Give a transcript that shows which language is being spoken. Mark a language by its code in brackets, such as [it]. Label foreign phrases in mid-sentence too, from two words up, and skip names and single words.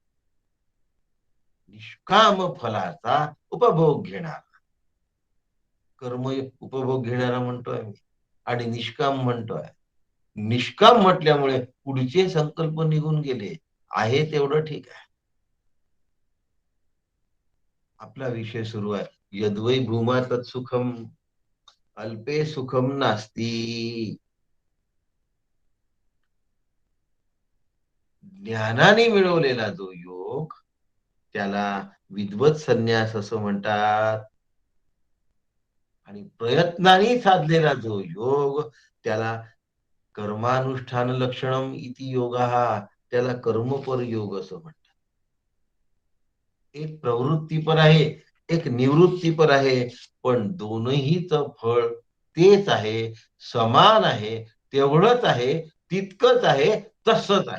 [mr] निष्काम फलाचा उपभोग घेणारा कर्म उपभोग घेणारा म्हणतोय मी आणि निष्काम म्हणतोय. निष्काम म्हटल्यामुळे पुढचे संकल्प निघून गेले. आहे तेवढं ठीक आहे. आपला विषय सुरू आहे [sa] यद्वै भूमा तत्सुखम अल्पे सुखम नास्ती. [mr] ज्ञानाने मिळवलेला जो योग त्याला विद्वत संन्यास असं म्हणतात. आणि प्रयत्नाने साधलेला जो योग त्याला [sa] कर्मानुष्ठान लक्षणम इति योगा, [mr] त्याला कर्मपर योग असं म्हणतात. एक प्रवृत्तीपर आहे, एक निवृत्तीपर आहे, पण दोनहीच फळ तेच आहे, समान आहे, तेवढंच आहे, तितकंच आहे, तसंच आहे.